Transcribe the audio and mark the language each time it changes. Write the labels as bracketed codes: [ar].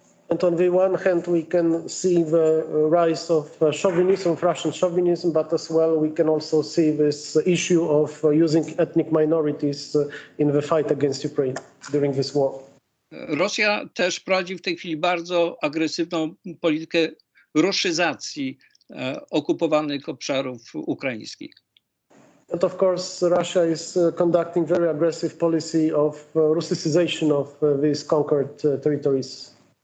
[en] And on the one hand, we can see the rise of chauvinism, Russian chauvinism, but as well we can also see this issue of using ethnic minorities in the fight against Ukraine during this war. [pl] Rosja też prowadzi w tej chwili bardzo agresywną politykę ruszyzacji okupowanych obszarów ukraińskich. [en] And of course, Russia is conducting very aggressive policy of Russicization of these conquered territories.